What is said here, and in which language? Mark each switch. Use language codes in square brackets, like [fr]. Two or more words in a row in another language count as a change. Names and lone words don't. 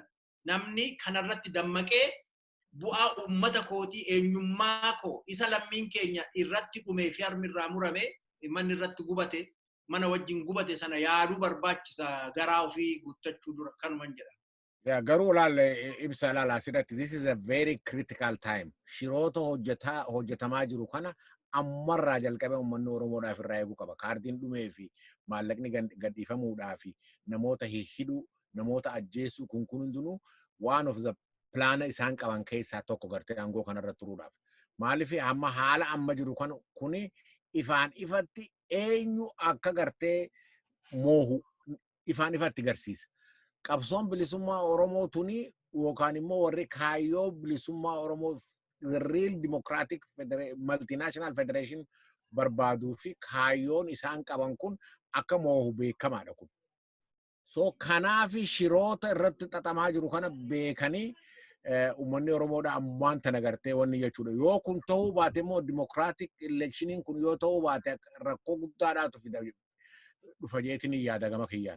[om] Namni kanarratti dammaqee bu'aa uummata kootii eenyummaa koo isa lammiin keenya irratti dhumee fi harmirraa murame manni irratti gubate mana wajjin gubate sana yaaduu barbaachisa garaa ofii guuttachuu dura kanuman jedha. Yeah, garuu laal ibsa laal asirratti [en] this is a very critical time. [om] Shiroota hojjetamaa jiru kana ammarraa jalqabee uummanni Oromoodhaaf irraa eeguu qaba. Kaardiin dhumee fi maallaqni gadhiifamuudhaa fi namoota hidhuu, namoota ajjeesuu kun hundinuu [en] one of the plan [om] isaan qaban keessaa tokko gartee aangoo kanarra turuudhaaf. Maaliif amma haala amma jiru kuni ifaan ifatti eenyu akka gartee moohu ifaan ifatti garsiisa. Qabsoon bilisummaa Oromoo tuni yookaan immoo warri kaayyoo bilisummaa Oromoo [en] the real democratic multinational federation [om] barbaaduu fi kaayyoon isaan qaban kun akka moohu beekamaadha kun. So kanaafi shiroota irratti xaxamaa jiru kana beekanii uummanni Oromoodha ammaan tana gartee wanni jechuudha. Yoo kun ta'uu baate immoo [en] democratic electioniin [om] kun yoo ta'uu baate rakkoo guddaadhaatu fida dhufa jeetiin yaada gama kiyyaan.